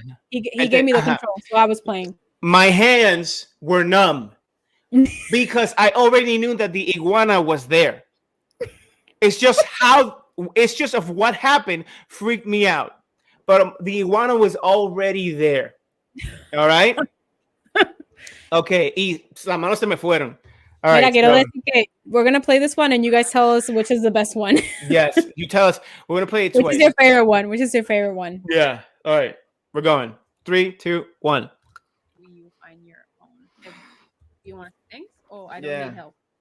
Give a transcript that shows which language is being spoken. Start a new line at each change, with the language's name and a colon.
English: He gave me the control, so I was playing. My hands were numb because I already knew that the iguana was there. It's just of what happened freaked me out. But the iguana was already there. All right?
Spanish: Okay, y las manos se me fueron.
English: All right,
Spanish: quiero decir que
English: we're going to play this one and you guys tell us which is the best one. Yes, you tell us. We're going to play it twice. Which is your favorite one? Yeah. All right. We're going. 3, 2, 1. You find your own. You want to think? Oh, I don't need help.